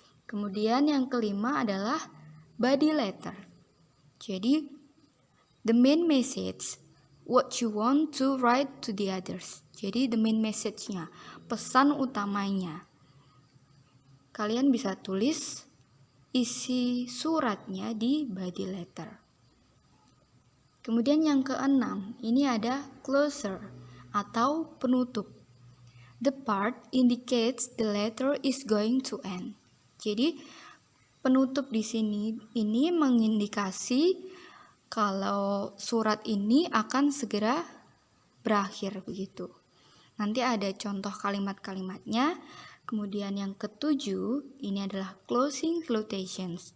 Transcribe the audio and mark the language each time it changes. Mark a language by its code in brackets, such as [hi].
[id] Kemudian yang kelima adalah body letter. Jadi, [en] the main message, what you want to write to the others. [id] Jadi, [en] the main message-nya, [id] pesan utamanya. Kalian bisa tulis isi suratnya di body letter. Kemudian yang keenam, ini ada closer atau penutup. [en] The part indicates the letter is going to end. [id] Jadi penutup di sini ini mengindikasi kalau surat ini akan segera berakhir begitu. Nanti ada contoh kalimat-kalimatnya. Kemudian yang ketujuh, ini adalah closing salutations.